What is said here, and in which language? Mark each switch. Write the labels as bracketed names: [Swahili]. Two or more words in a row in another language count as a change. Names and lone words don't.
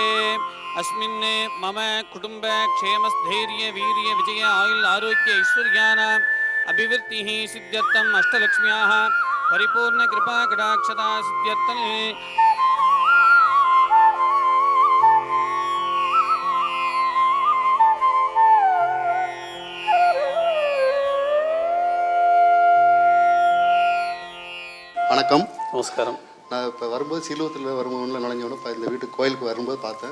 [Sanskrit] अस्मिन् मम कुटुम्ब क्षेमस्थैर्य वीर्य विजय आयुल आरोग्य ऐश्वर्याणाम् अभिवृद्धिः सिद्ध्यर्थम् अष्टलक्ष्म्याः परिपूर्ण कृपा कटाक्षता सिद्ध्यर्थम् [Tamil] வணக்கம். நமஸ்காரம். நான் இப்போ வரும்போது சீலூத்தில் வரும்போது நுழைஞ்சோன்னு இந்த வீட்டுக்கு கோயிலுக்கு வரும்போது பார்த்தேன்.